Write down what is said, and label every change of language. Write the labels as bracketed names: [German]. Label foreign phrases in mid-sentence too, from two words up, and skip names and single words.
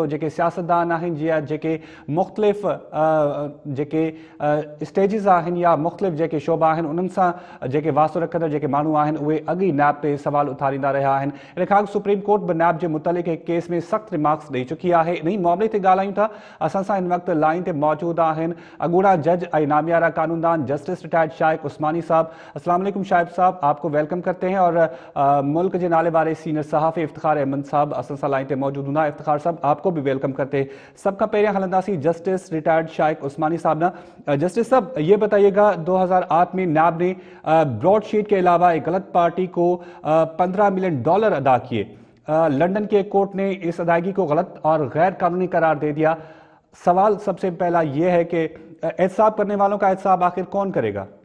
[Sindhi] जेके सियासतदान आहिनि या जेके मुख़्तलिफ़ जेके स्टेजिस आहिनि या मुख़्तलिफ़ जेके शोबा आहिनि उन्हनि सां जेके वास्तो रखंदड़ जेके माण्हू आहिनि उहे अॻु ई नैब ते सवाल उथारींदा रहिया आहिनि। इन खां सुप्रीम कोर्ट बि नैब जे मुतलिक़ हिकु केस में सख़्त रिमार्क्स ॾेई चुकी आहे। इन ई मामले ते ॻाल्हायूं था। असां सां हिन वक़्तु लाइन ते मौजूद आहिनि अॻूणा जज ऐं नामियारा कानूनदान [English] Justice Retired [Sindhi] शाइक उस्मानी साहब। [Urdu] السلام علیکم شائق صاحب، آپ کو ویلکم کرتے ہیں. اور ملک کے [Sindhi] नाले वाले सीनियर सहाफ़ी इफ्तिखार अहमद साहब असां सां लाइन ते मौजूद हूंदा। [Urdu] افتخار صاحب، آپ کو بھی ویلکم کرتے ہیں. [Sindhi] सब खां पहिरियां हलंदासीं [English] Justice Retired [Sindhi] शाइक उस्मानी साहब ना। [Urdu] جسٹس صاحب، یہ بتائیے گا 2008 میں نیب نے براڈشیٹ کے علاوہ ایک غلط پارٹی کو $15 ملین ادا کیے. لندن کے کورٹ نے اس ادائیگی کو غلط اور غیر قانونی قرار دے دیا. سوال سب سے پہلا یہ ہے کہ احتساب کرنے والوں کا احتساب آخر کون کرے گا?